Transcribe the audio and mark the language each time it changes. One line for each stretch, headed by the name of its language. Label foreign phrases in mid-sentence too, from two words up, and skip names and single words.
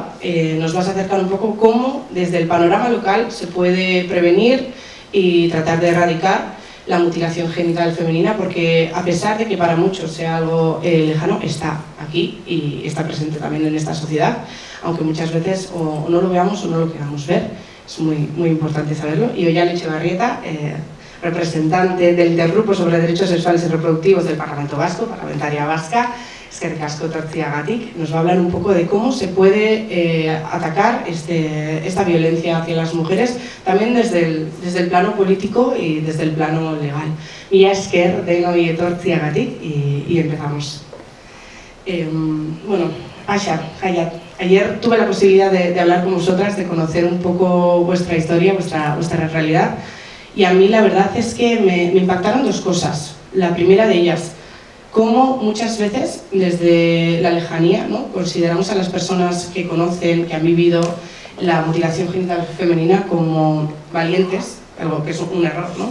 Spanish: Nos vas a acercar un poco cómo desde el panorama local se puede prevenir y tratar de erradicar la mutilación genital femenina, porque a pesar de que para muchos sea algo lejano, está aquí y está presente también en esta sociedad, aunque muchas veces o no lo veamos o no lo queramos ver. Es muy importante saberlo. Y Ollane Etxebarrieta, representante del Intergrupo sobre Derechos Sexuales y Reproductivos del Parlamento Vasco, parlamentaria vasca,
Basque: eskerrik asko etortziagatik,
Spanish: nos va a hablar un poco de cómo se puede atacar esta violencia hacia las mujeres, también desde el plano político y desde el plano legal.
Basque: Mila esker denoi etortziagatik
Spanish: y empezamos. Bueno, Ashar, Hayat. Ayer tuve la posibilidad de hablar con vosotras, de conocer un poco vuestra historia, vuestra realidad, y a mí la verdad es que me impactaron dos cosas. La primera de ellas, cómo muchas veces desde la lejanía, ¿no?, consideramos a las personas que conocen, que han vivido la mutilación genital femenina como valientes, algo que es un error, ¿no?